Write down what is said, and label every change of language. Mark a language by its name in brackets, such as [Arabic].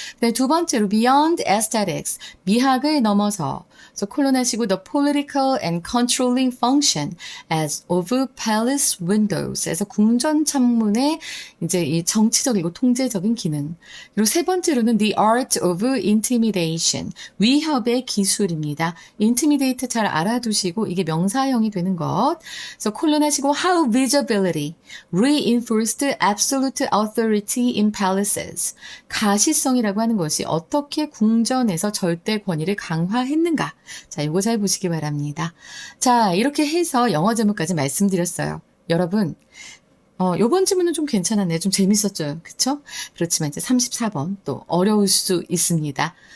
[Korean] 네, 두 번째로 [English] Beyond aesthetics, [Korean] 미학을 넘어서 그래서 콜론하시고 [English] the political and controlling function as of palace windows [Korean] 에서 궁전 창문의 이제 이 정치적이고 통제적인 기능. 그리고 세 번째로는 [English] the art of intimidation, [Korean] 위협의 기술입니다. intimidate 잘 알아두시고 이게 명사형이 되는 것. 그래서 콜론하시고 [English] how visibility reinforced absolute authority in palaces. [Korean] 가시성이라고 하는 것이 어떻게 궁전에서 절대 권위를 강화했는가. 자, 이거 잘 보시기 바랍니다. 자, 이렇게 해서 영어 제목까지 말씀드렸어요. 여러분, 요번 질문은 좀 괜찮았네요. 좀 재밌었죠. 그쵸? 그렇지만 이제 34번 또 어려울 수 있습니다.